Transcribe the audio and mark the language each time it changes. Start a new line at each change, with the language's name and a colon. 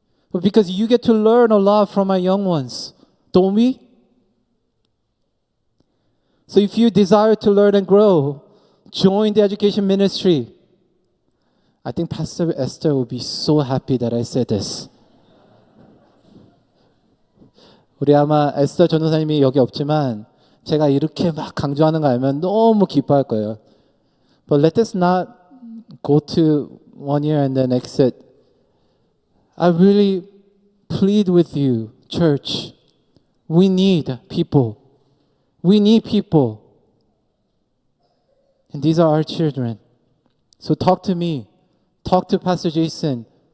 English: but because you get to learn a lot from our young ones, don't we? So if you desire to learn and grow, join the education ministry. I think Pastor Esther will be so happy that I said this.
Korean: 우리 아마 에스더 전도사님이 여기 없지만 제가 이렇게 막 강조하는 거 알면 너무 기뻐할 거예요.
English: But let us not go to 1 year and then exit. I really plead with you, church. We need people. We need people. And these are our children. So talk to me. Talk to Pastor Jason.